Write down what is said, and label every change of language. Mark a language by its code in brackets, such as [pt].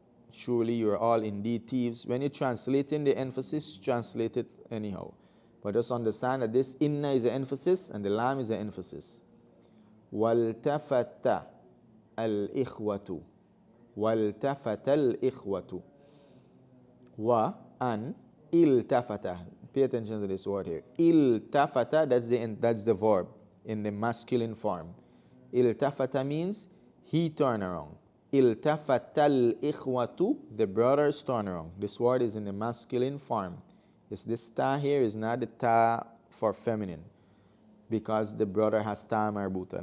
[en] Surely you are all indeed thieves. When you translate in the emphasis, translate it anyhow. But just understand that this inna is the emphasis and the lam is the emphasis. [ar] وَالْتَفَتَ الْإِخْوَةُ وَالْتَفَتَ الْإِخْوَةُ wa an iltafata. [en] Pay attention to this word here. Iltafata, that's the verb in the masculine form. Iltafata means he turned around. Iltafata al-ikhwatu, the brothers turn around. This word is in the masculine form. This ta here is not the ta for feminine, because the brother has ta marbuta.